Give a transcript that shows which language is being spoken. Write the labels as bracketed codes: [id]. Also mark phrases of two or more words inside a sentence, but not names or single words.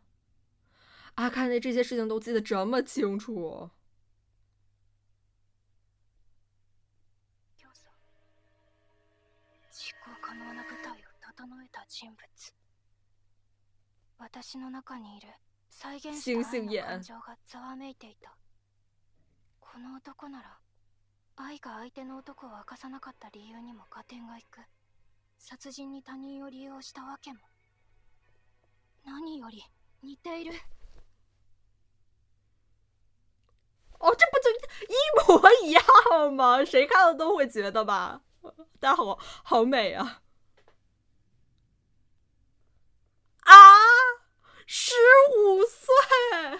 [zh] 阿卡内这些事情都记得这么清楚。 [ja] 実行可能な舞台を整えた人物。私の中にいる再現した愛の感情がざわめいていた。この男なら愛が相手の男を明かさなかった理由にも合点がいく。殺人に他人を利用したわけも。何より似ている。 [zh] 哦，这不就一模一样吗？谁看了都会觉得吧？但好美啊！啊，15岁。